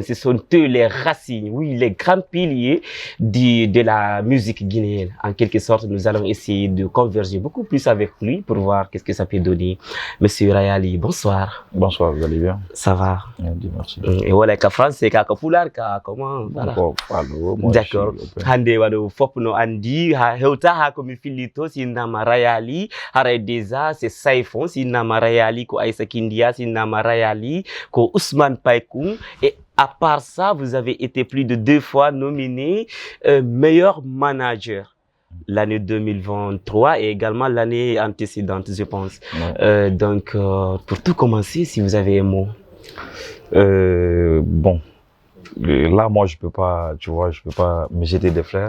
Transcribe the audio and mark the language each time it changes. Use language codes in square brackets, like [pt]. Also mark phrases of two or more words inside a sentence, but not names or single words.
[fr] Ce sont eux les racines, oui, les grands piliers de la musique guinéenne. En quelque sorte, nous allons essayer de converger beaucoup plus avec lui pour voir qu'est-ce que ça peut donner. Monsieur Rayali, bonsoir. Bonsoir, vous allez bien? Ça va. Merci. Et voilà, qu'à français, qu'à Poulard, comment? Voilà. D'accord. [ff] Hande wado fop no andi ha hewta ha komi fillito sinnama Rayali haray [fr] déjà c'est [ff] Saifon sinnama Rayali ko Aïssa Kindia sinnama Rayali ko Ousmane Paikoum. [fr] Et à part ça, vous avez été plus de 2 fois nominé meilleur manager. L'année 2023 et également l'année antécédente, je pense. Donc, pour tout commencer, si vous avez un mot. Bon, là, moi, je peux pas, tu vois, je peux pas me jeter des fleurs.